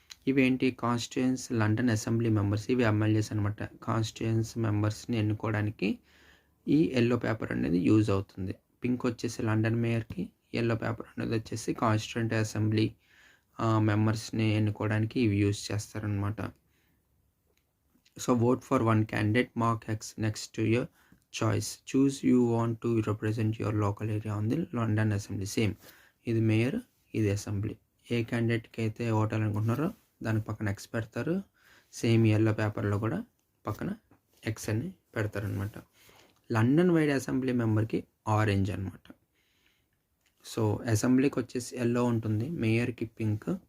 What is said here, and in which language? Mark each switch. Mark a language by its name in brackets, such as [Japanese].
[Telugu] ఇవేంటి కాన్స్టిట్యూయెన్స్ London assembly members, ఇవి MLAs అనమాట. కాన్స్టిట్యూయెన్స్ మెంబర్స్ని ఎన్నుకోవడానికి ఈ యెల్లో పేపర్ అనేది యూజ్ అవుతుంది. పింక్ వచ్చేసి లండన్ మేయర్కి, యెల్లో పేపర్ అనేది వచ్చేసి కాన్స్టిట్యూయెంట్ అసెంబ్లీ మెంబర్స్ని ఎన్నుకోవడానికి ఇవి యూజ్ చేస్తారనమాట. [English] So vote for one candidate, mark X next to your choice. Choose you want to represent your local area on the London Assembly. [Telugu] Same ఇది mayor, ఇది assembly. ఏ క్యాండిడేట్కి అయితే ఓటాలనుకుంటున్నారో దానికి పక్కన ఎక్స్ పెడతారు. సేమ్ ఎల్లో పేపర్లో కూడా పక్కన ఎక్స్ అని పెడతారనమాట. లండన్ వైడ్ అసెంబ్లీ మెంబర్కి ఆరెంజ్ అనమాట. సో అసెంబ్లీకి వచ్చేసి ఎల్లో ఉంటుంది, మేయర్కి పింక్.